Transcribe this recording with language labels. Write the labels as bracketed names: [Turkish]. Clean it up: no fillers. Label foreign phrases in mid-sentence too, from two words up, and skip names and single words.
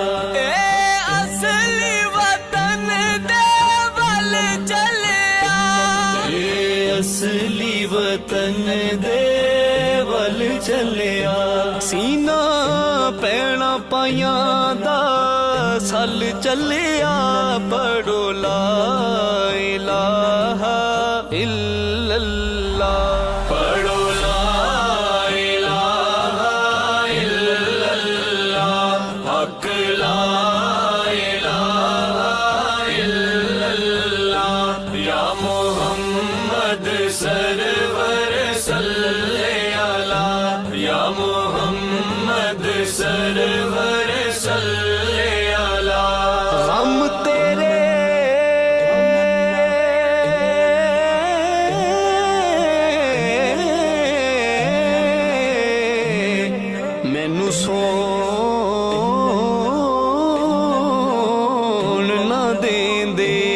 [Punjabi] اصلی وطن دے ول چلیا اصلی وطن دے ول چلیا سینہ پینا پائیا دا سل چلیا پڑھو [Arabic] لا إله इल्लल्लाह पढ़ो لا إله إلا الله حق لا إله إلا الله يا محمد سرور صلى على يا محمد سرور صلى على [Punjabi] ہم تیرے مینوں سون نہ دیندے